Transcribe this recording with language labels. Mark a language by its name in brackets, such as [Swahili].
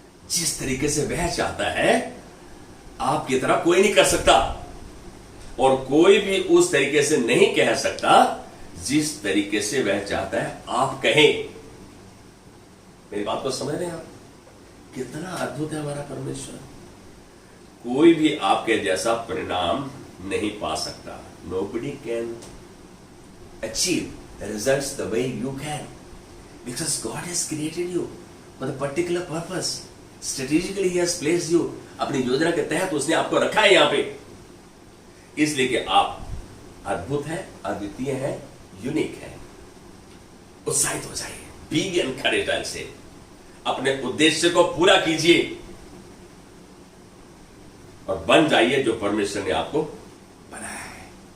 [Hindi] जिस तरीके से वह चाहता है, आपकी तरह कोई नहीं कर सकता, और कोई भी उस तरीके से नहीं कह सकता जिस तरीके से वह चाहता है आप कहें। मेरी बात को समझ रहे हैं आप? कितना अद्भुत है हमारा परमेश्वर। कोई भी आपके जैसा परिणाम नहीं पा सकता। [English] Nobody can achieve the results the way you can, because God has created you for a particular purpose. Strategically He has placed you। [Hindi] अपनी योजना के तहत उसने आपको रखा है यहाँ पे, इसलिए कि आप अद्भुत है, अद्वितीय है, यूनिक है। उत्साहित हो जाइए, [English] be encouraged [Hindi] से अपने उद्देश्य को पूरा कीजिए और बन जाइए जो परमेश्वर ने आपको बनाया है।